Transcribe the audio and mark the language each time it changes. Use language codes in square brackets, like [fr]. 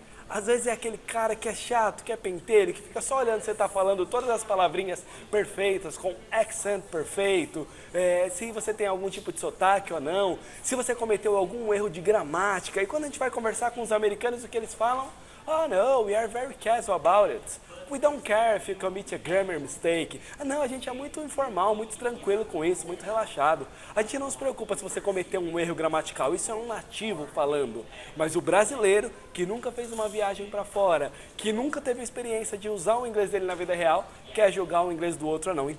[pt] Às vezes é aquele cara que é chato, que é penteiro, que fica só olhando você tá falando todas as palavrinhas perfeitas, com accent perfeito, se você tem algum tipo de sotaque ou não, se você cometeu algum erro de gramática. E quando a gente vai conversar com os americanos, o que eles falam? [en] Oh no, we are very casual about it. We don't care if you commit a grammar mistake. [pt] Não, a gente é muito informal, muito tranquilo com isso, muito relaxado. A gente não se preocupa se você cometeu um erro gramatical, isso é um nativo falando. Mas o brasileiro, que nunca fez uma viagem para fora, que nunca teve a experiência de usar o inglês dele na vida real, quer julgar o inglês do outro ou não.